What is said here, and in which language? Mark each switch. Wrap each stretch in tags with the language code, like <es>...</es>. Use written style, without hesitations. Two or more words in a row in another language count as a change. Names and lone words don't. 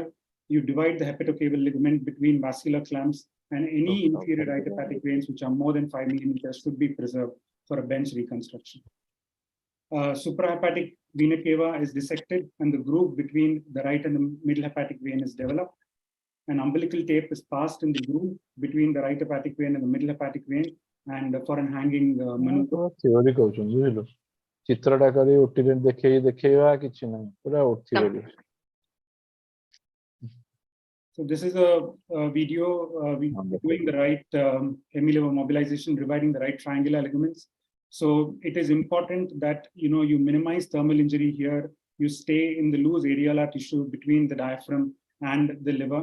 <en>You divide the hepatocaval ligament between vascular clamps, and any inferior right hepatic veins which are more than 5 millimeters should be preserved for a bench reconstruction. Suprahepatic vena cava is dissected, and the groove between the right and the middle hepatic vein is developed. an umbilical tape is passed in the groove between the right hepatic vein and the middle hepatic vein, and for an hanging maneuver.</en> <or>theory କହୁଛନ୍ତି ବୁଝିଲୁ ଚିତ୍ରଟା କରି ଓଟିରେ ଦେଖେଇବା କିଛି ନାହିଁ ପୁରା theory.</or> <en>So this is a video doing the right hemilever mobilization, dividing the right triangular ligaments. So it is important that you minimize thermal injury here. You stay in the loose areolar tissue between the diaphragm and the liver.</en>